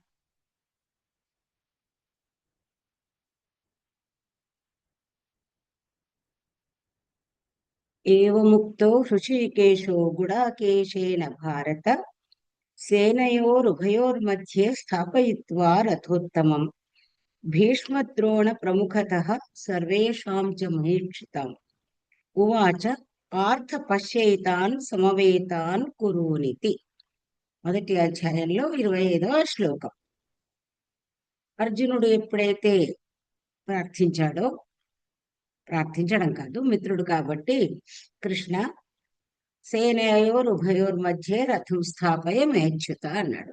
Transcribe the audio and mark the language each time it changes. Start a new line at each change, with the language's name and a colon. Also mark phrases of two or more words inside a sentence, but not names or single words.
Sanskrit: एवमुक्तो हृषीकेशो गुडाकेशेन भारत सेनयोरुभयोर्मध्ये स्थापयित्वा रथोत्तमम् भीष्मद्रोणप्रमुखतः सर्वेषां च महीक्षितम् उवाच పార్థ పశ్యైతాన్ సమవేతాన్ కురూనితి.
Telugu: మొదటి అధ్యాయంలో 25వ శ్లోకం. అర్జునుడు ఎప్పుడైతే ప్రార్థించాడో, ప్రార్థించడం కాదు, మిత్రుడు కాబట్టి, కృష్ణ
Sanskrit: సేనయోరుభయోర్మధ్యే రథం స్థాపయమే అచ్యుత
Telugu: అన్నాడు.